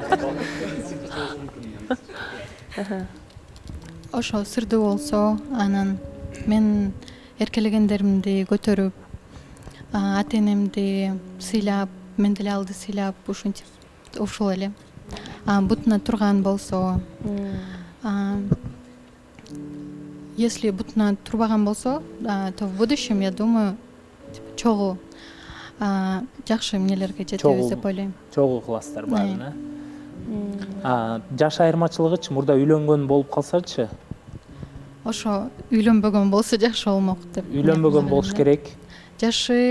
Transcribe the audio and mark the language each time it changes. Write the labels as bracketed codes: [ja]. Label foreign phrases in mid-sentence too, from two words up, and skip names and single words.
[ky] Ошо сырдуу болсо, анан мен эркелегендеримди көтөрүп, ата энемди сыйлап, мен деле алды сыйлап, ушинтип ушул эле. Бутуна турган болсо, если бутуна турбаган болсо, [ru] то в будущем, я думаю, [ky] чогуу жакшы эмнелерге жетебиз деп ойлойм. Чогуу кыласыздар баарын, жаш айырмачылыгычы, мурда үйлөнгөн болуп калсачы? Ошо үйлөнбөгөн болсо жакшы болмок деп. Үйлөнбөгөн болуш керек. Жашы